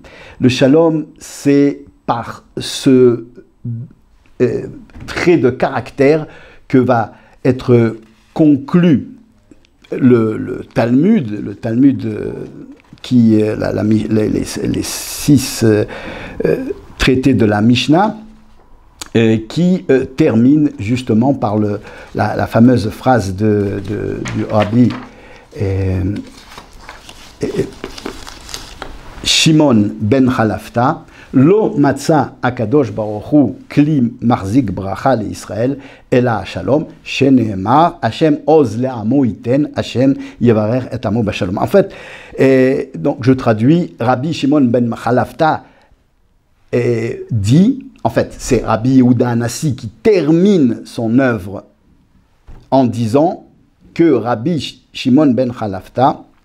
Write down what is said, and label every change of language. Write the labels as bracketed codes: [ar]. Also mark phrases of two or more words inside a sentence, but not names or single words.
[fr] Le shalom, c'est par ce trait de caractère que va être conclu le Talmud qui est les 6 traités de la Mishnah, qui termine justement par la fameuse phrase du Rabbi [he] שמעון בן חלפתא, לא מצא הקדוש ברוך הוא כלי מחזיק ברכה לישראל אלא שלום שנאמר השם עוז לעמו יתן השם יברך את עמו בשלום. [fr] En fait, donc je traduis, Rabbi Shimon ben Chalafta dit, en fait, c'est Rabbi Yehuda Hanassi qui termine son œuvre en disant que Rabbi Shimon ben Chalafta